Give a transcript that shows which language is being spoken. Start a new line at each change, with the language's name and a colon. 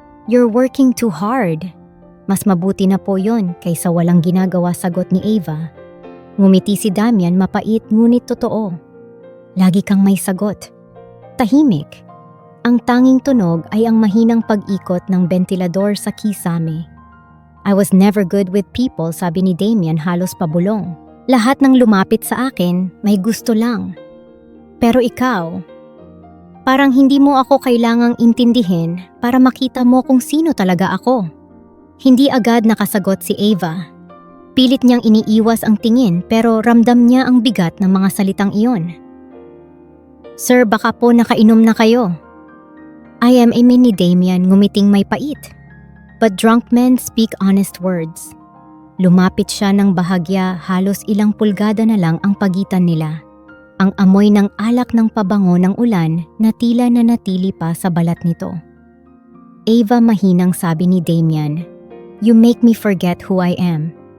English: "You're working too hard."
Filipino: "Mas mabuti na po yon kaysa walang ginagawa," sagot ni Ava. Ngumiti si Damian, mapait ngunit totoo. "Lagi kang may sagot." Tahimik. Ang tanging tunog ay ang mahinang pag-ikot ng bentilador sa kisame.
English: "I was never good with people,"
Filipino: sabi ni Damian, halos pabulong. "Lahat ng lumapit sa akin may gusto lang. Pero ikaw, parang hindi mo ako kailangang intindihin para makita mo kung sino talaga ako." Hindi agad nakasagot si Ava. Pilit niyang iniiwas ang tingin pero ramdam niya ang bigat ng mga salitang iyon. "Sir, baka po nakainom na kayo."
English: "I am a mini," Damian,
Filipino: ngumiting may pait.
English: "But drunk men speak honest words."
Filipino: Lumapit siya ng bahagya, halos ilang pulgada na lang ang pagitan nila. Ang amoy ng alak ng pabango ng ulan na tila nanatili pa sa balat nito.
English: "Ava,"
Filipino: mahinang sabi ni Damian,
English: "you make me forget who I am."